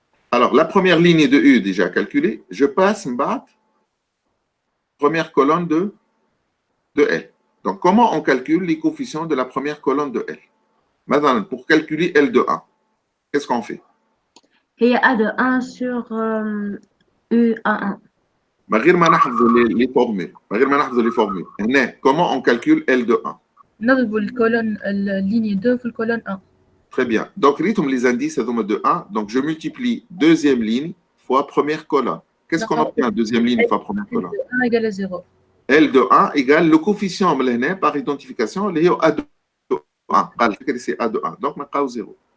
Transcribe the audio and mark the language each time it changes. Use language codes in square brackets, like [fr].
[fr] Alors, la première ligne de U déjà calculée, je passe première colonne de L. Donc, comment on calcule les coefficients de la première colonne de L? Maintenant, pour calculer L de 1, qu'est-ce qu'on fait? Il y a A de 1 sur U1. [ar] غير ما نحفظوا [fr] les formules. Comment on calcule L de 1? [ar] نضرب الكولون الليني 2 في الكولون 1. [fr] Très bien. Donc, rythme les indices de 1. Donc, je multiplie deuxième ligne fois première colonne. Qu'est-ce qu'on obtient deuxième ligne fois première colonne? L de 1 égale à 0. L de 1 égale le coefficient par identification, A de 1. C'est A de 1. Donc, on a 0.